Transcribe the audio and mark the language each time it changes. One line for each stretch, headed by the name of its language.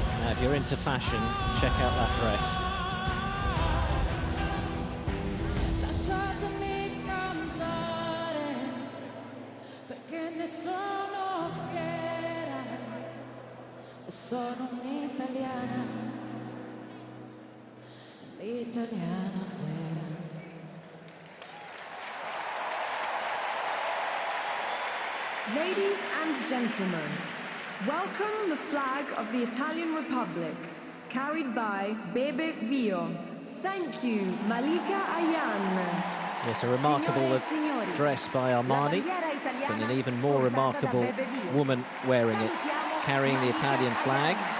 English: If you're into fashion, check out that dress.
Italian: Lasciatemi cantare perché ne sono fiera, sono un'italiana, l'italiana vera.
English: Ladies and gentlemen, welcome the flag of the Italian Republic, carried by Bebe Vio. Thank you, Malika Ayane. Yes, a remarkable dress by Armani, and an even more remarkable woman wearing it, carrying the Italian flag.